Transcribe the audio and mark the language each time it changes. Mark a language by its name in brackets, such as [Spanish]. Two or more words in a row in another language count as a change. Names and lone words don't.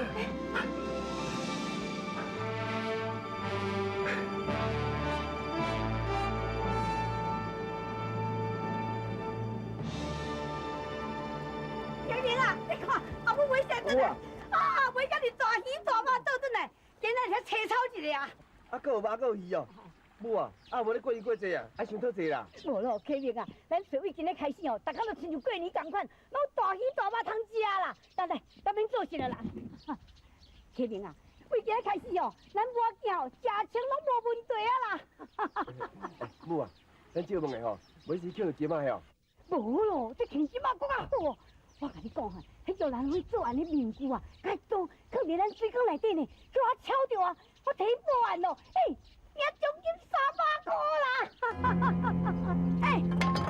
[Min Nan Chinese] 天明啊，你看，阿母尾下转来，啊，尾下你大鱼大肉倒转来，今仔日切炒一个啊！啊，还有肉，还有鱼哦。母啊，啊，无咧过年过节啊，爱想讨济啦。无咯，启明啊，咱从以前咧开始哦，大家都亲像过年同款，拢大鱼大肉通食啦。咱免做甚了啦。启明啊，为今日开始哦，咱母仔囝哦，食穿拢无问题啊啦。母啊，咱借问的吼，每时捡到金仔哦。无咯，这钱金仔更较好哦。我甲你讲哈，迄玉兰花做安尼面具啊，较重，放伫咱水缸内底呢，叫我敲着啊，我提报案咯，赢奖金300块啦！